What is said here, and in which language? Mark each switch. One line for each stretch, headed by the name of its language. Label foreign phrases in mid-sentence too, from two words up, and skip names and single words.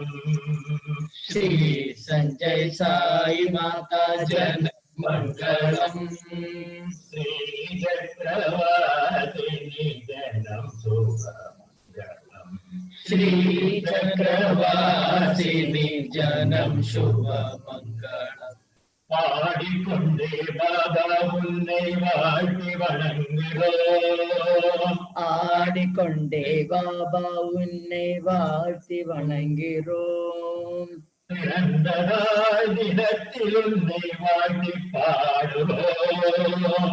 Sanskrit: श्री संजय साई माता जनम् मङ्गलम्. श्री चक्रवासिनी जनम् शुभमङ्गलम्. श्री चक्रवासिनी जनम् शुभमङ्गलम्.
Tamil: பாடிக்கொண்டே பாபா உன்னை வாழ்த்தி வணங்குகிறோம். ஆடிக்கொண்டே பாபா உன்னை வாழ்த்தி வணங்குகிறோம். பிறந்த நாள் தினத்தில் உன்னை வாழ்த்தி பாடுவோம்.